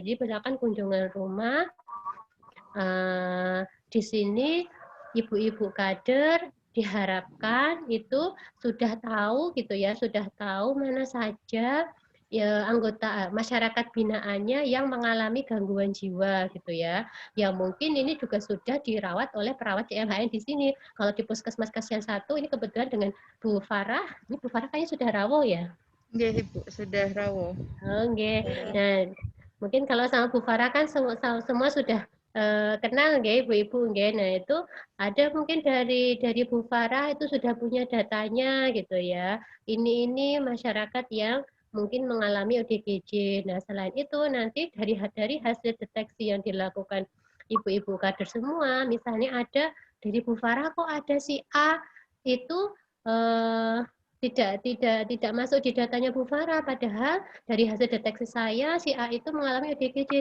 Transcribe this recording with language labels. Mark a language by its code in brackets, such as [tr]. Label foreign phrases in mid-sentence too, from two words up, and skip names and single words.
[id] Jadi misalkan kunjungan rumah, di sini ibu-ibu kader diharapkan itu sudah tahu gitu ya, sudah tahu mana saja ya anggota masyarakat binaannya yang mengalami gangguan jiwa gitu ya. Yang mungkin ini juga sudah dirawat oleh perawat CMHN di sini. Kalau di Puskesmas Kasihan 1 ini kebetulan dengan Bu Farah, ini Bu Farah kayaknya sudah rawuh ya. Nggih, Ibu, sudah rawuh. Oh, nggih. Nah, mungkin kalau sama Bu Farah kan semua sudah kenal nggih ibu-ibu nggih. Nah, itu ada mungkin dari Bu Farah itu sudah punya datanya gitu ya. Ini masyarakat yang mungkin mengalami ODGJ. Nah, selain itu nanti dari hasil deteksi yang dilakukan ibu-ibu kader semua, misalnya ada dari Bu Farah kok ada si A itu tidak masuk di datanya Bu Farah, padahal dari hasil deteksi saya si A itu mengalami ODGJ.